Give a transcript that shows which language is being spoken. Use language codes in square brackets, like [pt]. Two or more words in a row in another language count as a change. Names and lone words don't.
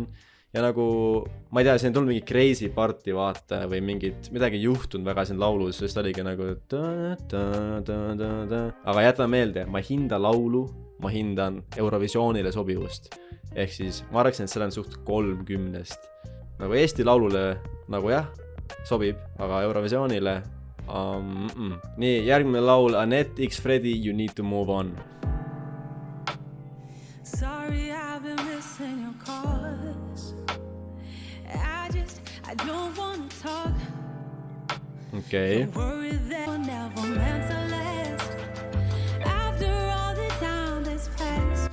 [et] Ja nagu, ma ei tea, siin on tulnud mingi [en] crazy party [et] vaata või midagi juhtunud väga siin laulus, sest oligi nagu aga jätame meelde, ma hindan laulu, ma hindan Eurovisioonile sobivust. Ehk siis ma arvaksin, et selle on suht 3/10. Nagu Eesti laulule, nagu jah, sobib, aga Eurovisioonile Nii, järgmine laul, Anett X Freddy, You Need To Move On. [en] Sorry, I've been missing your calls. I don't want to talk. [et] Okei. [en] Don't worry that we're never meant to last. After all the time that's passed.